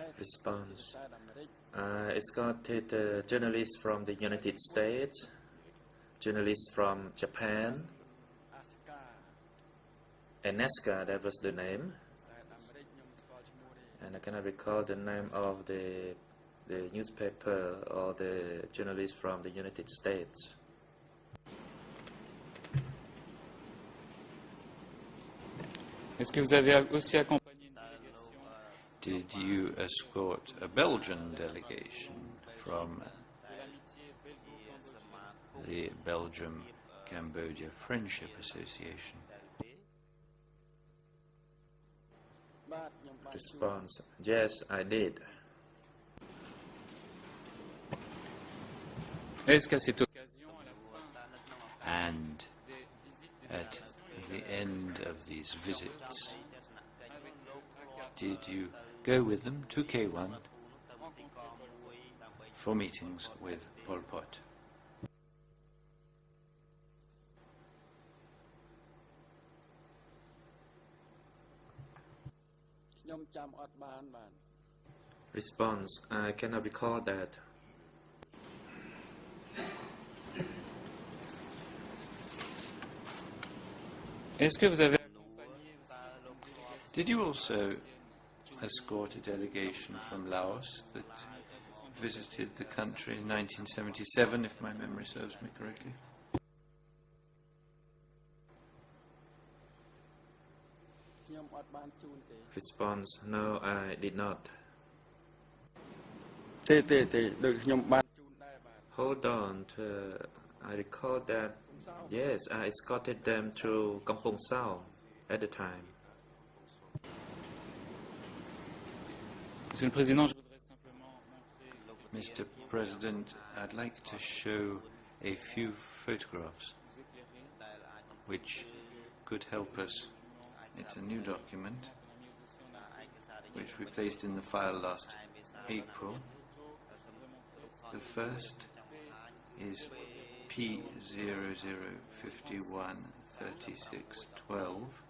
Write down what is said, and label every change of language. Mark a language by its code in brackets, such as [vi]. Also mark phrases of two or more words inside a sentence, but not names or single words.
[en] Response. [km] ខ្សែអាមេរិក [en] I escorted journalists from the United States, journalists from Japan, [km] អាស្កា [en] and NASCA, that was the name. [km] ខ្សែអាមេរិកខ្ញុំស្គាល់ឈ្មោះទេ [en] And I cannot recall the name of the newspaper or the journalist from the United States. [fr] Est-ce que vous avez aussi accompagné une délégation? [en] Did you escort a Belgian delegation from the Belgium-Cambodia Friendship Association? [km] បាទខ្ញុំបាន [en] Response: Yes, I did. [fr] Est-ce qu'à cette occasion, à la fin [en] And [fr] des visites, [en] at the end of these visits, did you go with them to K1 for meetings with Pol Pot? [km] ខ្ញុំចាំអត់បានបាទ [en] Response: I cannot recall that. [fr] est-ce que vous avez accompagné aussi [en] Did you also escort a delegation from Laos that visited the country in 1977, if my memory serves me correctly? [km] ខ្ញុំអត់បានជូនទេ [en] Response: No, I did not. [km] ទេដូចខ្ញុំបានជូនដែរបាទ [en] Hold on. I recall that, yes, I escorted them to Kampong Sao at the time. [fr] Monsieur le Président, je voudrais simplement montrer [en] Mr. President, I'd like to show a few photographs which could help us. It's a new document which we placed in the file last April. The first is P00513612.